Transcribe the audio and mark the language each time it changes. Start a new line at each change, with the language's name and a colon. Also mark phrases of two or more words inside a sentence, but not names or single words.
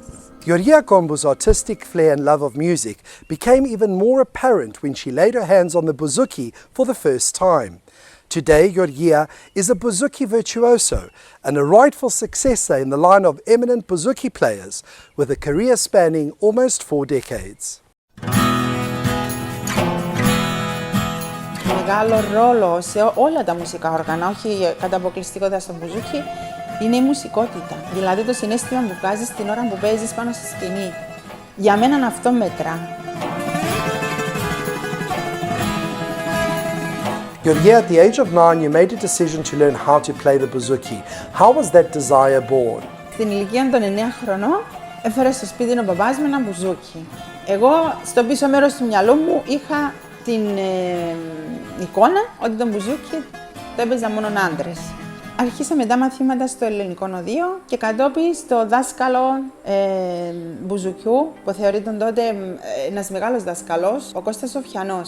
English: Georgia Kombou's artistic flair and love of music became even more apparent when she laid her hands on the bouzouki for the first time. Today, Georgia is a bouzouki virtuoso and a rightful successor in the line of eminent bouzouki players with a career spanning almost 4 decades.
Greek: Μεγάλο ρόλο σε όλα τα μουσικά όργανα, όχι κατά αποκλειστικότητα στο μπουζούκι, είναι η μουσικότητα. Δηλαδή το συναίσθημα που βγάζεις την ώρα που παίζεις πάνω στη σκηνή. Για μένα αυτό μέτρα.
English: Georgia, at the age of 9, you made a decision to learn how to play the bouzouki. How was that desire born?
Greek: Στην ηλικία των 9 χρονών έφερε στο σπίτι ο παπάς με ένα μπουζούκι. Εγώ στο πίσω μέρος του μυαλού μου είχα την εικόνα ότι το μπουζούκι το έπαιζαν μόνο άντρες. Αρχίσα μετά μαθήματα στο Ελληνικό Οδείο και κατόπιν στο δάσκαλο μπουζουκιού, που θεωρείται τότε ένας μεγάλος δάσκαλος, ο Κώστας Σοφιανός.